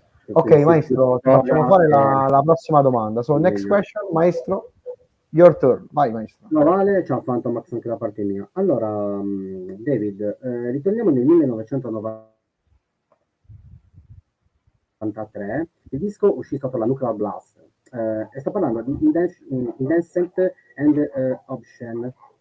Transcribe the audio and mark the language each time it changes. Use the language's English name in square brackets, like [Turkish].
[Italian] Ok, maestro, ti facciamo fare la prossima domanda. [English] So, next question, maestro, your turn. [Italian] Vai, maestro. No, vale, ciao Phantomax anche da parte mia. Allora, David, ritorniamo nel 1993, il disco uscì sotto la Nuclear Blast, e sto parlando di Indecent and Obscene.